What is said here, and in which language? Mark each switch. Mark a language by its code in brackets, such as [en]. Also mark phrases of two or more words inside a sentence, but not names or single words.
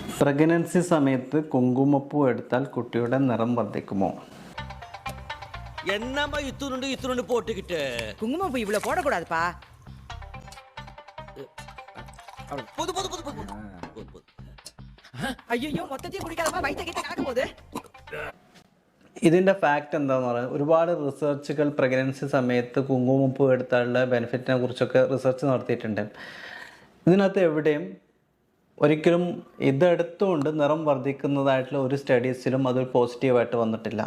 [ml] പ്രഗ്നൻസി സമയത്ത് കുങ്കുമപ്പൂ എടുത്താൽ കുട്ടിയുടെ നിറം വർദ്ധിക്കുമോ? [ta] என்னம்மா இத்துணுண்டு போட்டுக்கிட்டு குங்குமப்பூ இவ்வளவு போடக்கூடாதுப்பா. பொது பொது பொது பொது ஐயோ மொத்தத்தையும் குடிக்காதப்பா, வயிற்று கிட்ட கலக்க போகுது. [ml] ഇതിൻ്റെ ഫാക്റ്റ് എന്താണെന്ന് പറയുന്നത്, ഒരുപാട് റിസർച്ചുകൾ പ്രഗ്നൻസി സമയത്ത് കുങ്കുമപ്പൂ എടുത്താലുള്ള ബെനിഫിറ്റിനെ കുറിച്ചൊക്കെ റിസർച്ച് നടത്തിയിട്ടുണ്ട്. ഇതിനകത്ത് എവിടെയും ഒരിക്കലും ഇതെടുത്തുകൊണ്ട് നിറം വർദ്ധിക്കുന്നതായിട്ടുള്ള ഒരു സ്റ്റഡീസിലും അത് പോസിറ്റീവായിട്ട് വന്നിട്ടില്ല.